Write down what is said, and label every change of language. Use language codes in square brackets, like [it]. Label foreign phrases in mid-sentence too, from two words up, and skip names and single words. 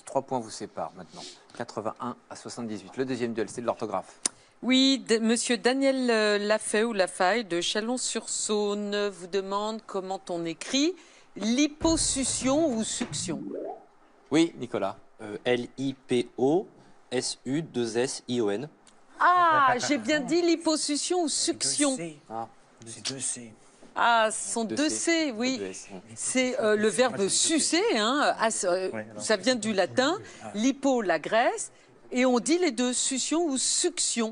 [fr] 3 points vous séparent maintenant, 81 à 78. Le deuxième duel, c'est de l'orthographe. Oui, monsieur Daniel Lafay ou Lafaille de Chalon-sur-Saône vous demande comment on écrit liposuction ou succion. Oui, Nicolas. L-I-P-O-S-U-2-S-I-O-N. Ah, j'ai bien dit liposuction ou succion. C'est 2C. Ah, ce sont Deux deux C. C, oui. Deux S. C'est le verbe sucer, hein, ça vient du latin, lipo, la graisse, et on dit les deux, succion ou succion.